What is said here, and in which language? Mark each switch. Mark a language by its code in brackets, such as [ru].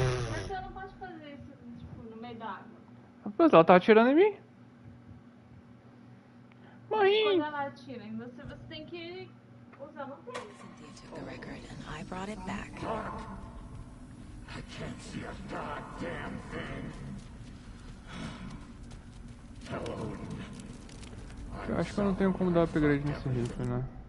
[pt] Mas você não pode fazer isso, tipo, no meio da água. Rapaz, ela tá atirando em mim. Quando Morri! ela atira em você, você tem que usar uma coisa. [en] Cynthia took the record and I brought it back. I can't see a goddamn thing. Hello. [pt] Eu acho que eu não tenho como dar upgrade nesse rifle, né?